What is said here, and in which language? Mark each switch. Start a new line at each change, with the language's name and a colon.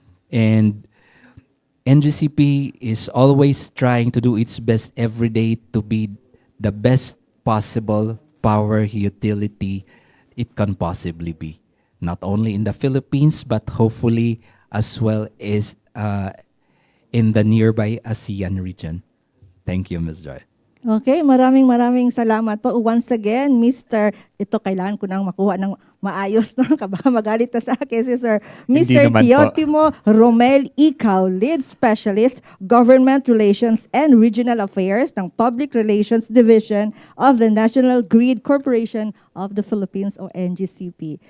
English: And NGCP is always trying to do its best every day to be the best possible power utility it can possibly be. Not only in the Philippines, but hopefully as well as in the nearby ASEAN region. Thank you, Ms. Joy.
Filipino: Okay, maraming salamat po.
English: Once again, Mr.
Filipino: Ito, kailangan ko nang makuha ng maayos, no? Baka magalit na sa akin si Sir. Hindi
English: Mr.
Filipino: naman po.
English: Teotimo Romel Ikaw, Lead Specialist, Government Relations and Regional Affairs ng Public Relations Division of the National Grid Corporation of the Philippines o NGCP.